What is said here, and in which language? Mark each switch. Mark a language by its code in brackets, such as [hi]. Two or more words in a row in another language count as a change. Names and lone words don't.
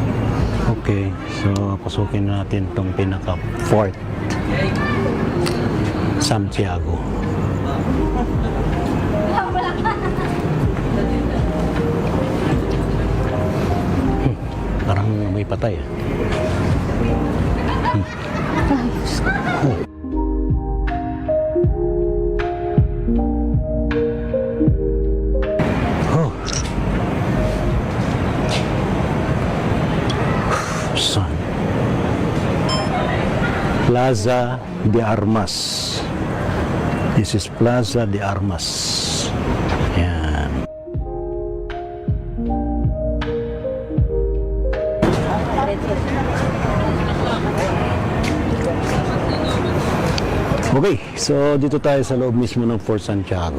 [tl] Okay, so pasukin natin tong pinaka-fort. Santiago. Parang may patay. Oh. Son. Plaza de Armas. [en] This is Plaza de Armas. [tl] Yan. Okay, so dito tayo sa loob mismo ng Fort Santiago.